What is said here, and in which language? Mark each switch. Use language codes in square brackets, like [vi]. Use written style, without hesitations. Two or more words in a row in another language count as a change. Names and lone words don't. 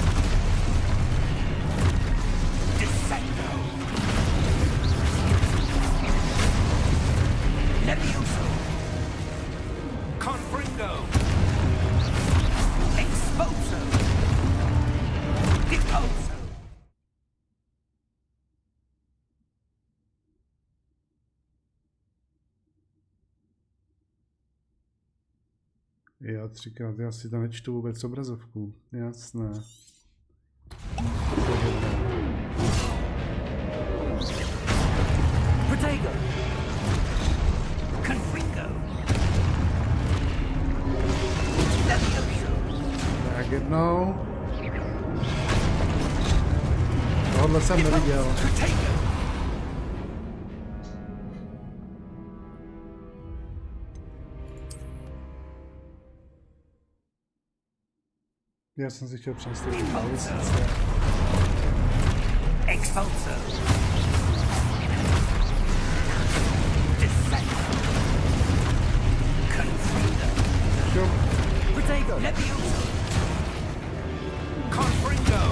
[cs] Descendo! Levioso! Confringo! Expulso! Deposo! Já třikrát, já si to nečtu vůbec obrazovku. Jasné. Protego! Confringo! Levioso! Tak jednou. Tohle jsem neviděl. Protego! Já jsem si chtěl přenastavit Expulso! klávesnice. Expulso! Descendo! Confringo! Jo. Protego! Levioso! Confringo!